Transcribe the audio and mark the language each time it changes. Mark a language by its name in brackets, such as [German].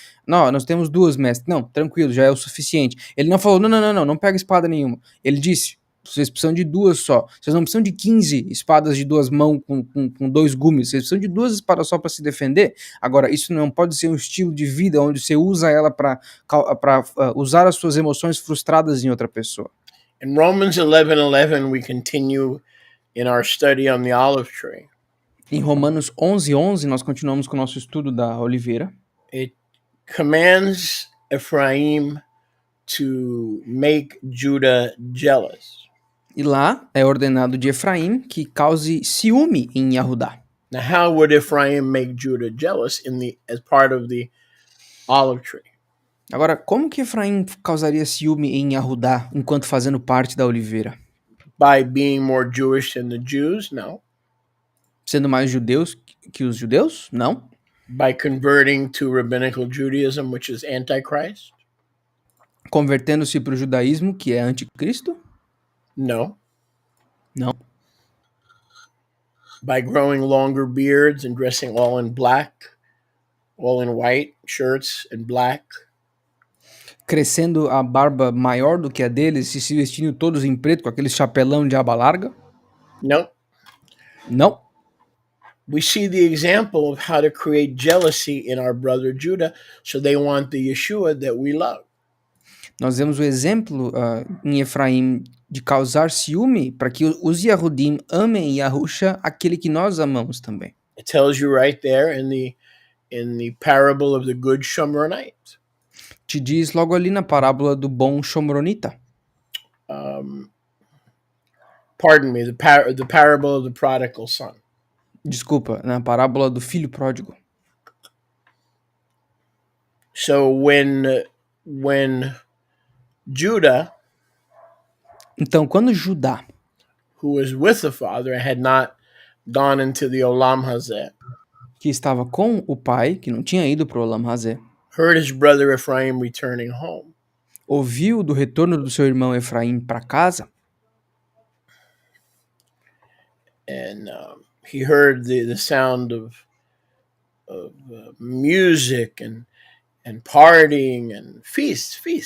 [Portuguese] Não, nós temos 2, mestre. Não, tranquilo, já é o suficiente. Ele não falou: não pega espada nenhuma. Ele disse: vocês precisam de 2 só. Vocês não precisam de 15 espadas de 2 mãos com 2 gumes. Vocês precisam de 2 espadas só para se defender. Agora, isso não pode ser um estilo de vida onde você usa ela para usar as suas emoções frustradas em outra pessoa. [English] In Romans 11:11, we continue in our study on the olive tree. [Portuguese] Em Romanos 11:11, nós continuamos com o nosso estudo da oliveira. [English] It commands Ephraim to make Judah jealous. [Portuguese] E lá é ordenado de Efraim que cause ciúme em Yahudá. [English] Now, how would Ephraim make Judah jealous as part of the olive tree? [Portuguese] Agora, como que Efraim causaria ciúme em Yahudá enquanto fazendo parte da oliveira? [English] By being more Jewish than the Jews? No. [Portuguese] Sendo mais judeus que os judeus? Não. [English] By converting to rabbinical Judaism, which is Antichrist? [Portuguese] Convertendo-se para o judaísmo, que é anticristo? [English] No. [Portuguese] Não. [English] By growing longer beards and dressing all in black, all in white shirts and black? [Portuguese] Crescendo a barba maior do que a deles e se vestindo todos em preto com aquele chapelão de aba larga? [English] No. [Portuguese] Não. [English] We see the example of how to create jealousy in our brother Judah, so they want the Yeshua that we love. [Portuguese] Nós vemos o exemplo em Efraim de causar ciúme para que os Yahudim amem Yahusha, aquele que nós amamos também. [English] It tells you right there in the parable of the good Shomronite. [Portuguese] Te diz logo ali na parábola do bom Shomronita. [English] Pardon me, the parable of the prodigal son. [Portuguese] Desculpa, na parábola do filho pródigo. [English] So when Judah, [Portuguese] Então, quando Judá, [English] who was with the father and had not gone into the Olam Hazeh, [Portuguese] que estava com o pai, que não tinha ido para o Olam Hazé, [English] heard his brother Ephraim returning home, ouviu do retorno do seu irmão Efraim para casa, and he heard the sound of music and partying and feasts.